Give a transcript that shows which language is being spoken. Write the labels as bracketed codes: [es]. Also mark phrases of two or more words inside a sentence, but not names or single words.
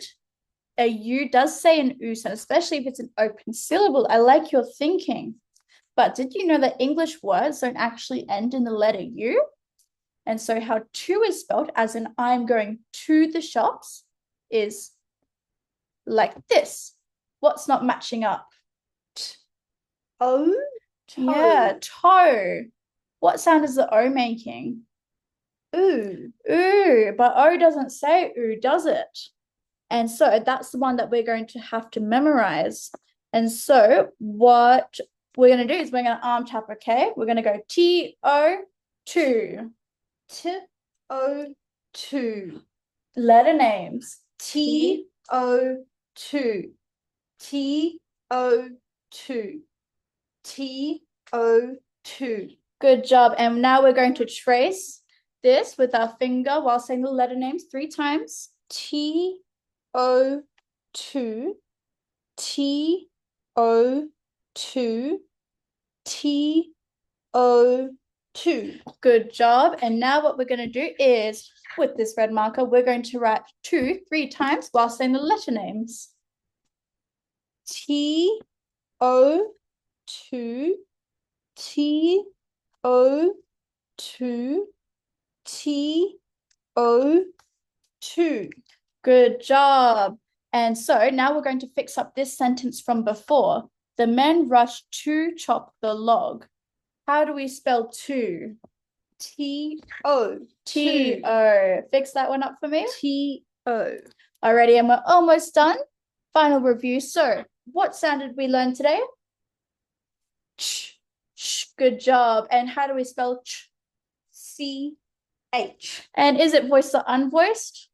[en] A U does say an oo sound, especially if it's an open syllable. I like your thinking. But did you know that English words don't actually end in the letter U? And so how to is spelled, as in I'm going to the shops, is like this. What's not matching up? O, toe. Yeah, toe. What sound is the O making? Oo. Ooh, but O doesn't say ooh, does it? And so that's the one that we're going to have to memorize. And so what we're going to do is we're going to arm tap, okay? We're going to go T-O, two. T-O-2. Letter names. T-O-2. T-O-2. T-O-2. Good job. And now we're going to trace this with our finger while saying the letter names 3 times. T-O-2. T-O-2. T-O-2. Good job. And now what we're going to do is, with this red marker, we're going to write 2 3 times while saying the letter names. T-O-2. T-O-2. T-O-2. Good job. And so now we're going to fix up this sentence from before. The men rushed to chop the log. How do we spell to? T-O. T-O. Fix that one up for me. T-O. Alrighty, and we're almost done. Final review. So, what sound did we learn today? Ch. Ch. Good job. And how do we spell ch? C-H. And is it voiced or unvoiced?